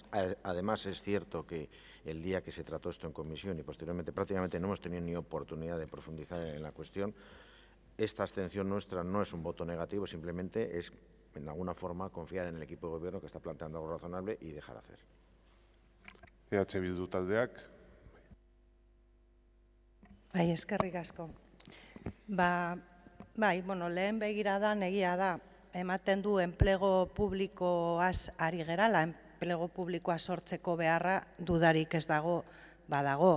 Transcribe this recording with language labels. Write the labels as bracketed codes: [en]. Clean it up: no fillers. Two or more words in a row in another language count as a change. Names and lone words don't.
[es] Además, es cierto que el día que se trató esto en comisión y posteriormente prácticamente no hemos tenido ni oportunidad de profundizar en la cuestión. Esta abstención nuestra no es un voto negativo, simplemente es, en alguna forma, confiar en el equipo de gobierno que está planteando algo razonable y dejar hacer. [eu] EH Bildu taldeak, Bai, eskerrik asko. Bai, lehen begiradan egia da, ematen du enplego publikoaz ari gerala, enplego publikoa sortzeko beharra dudarik ez dago, badago.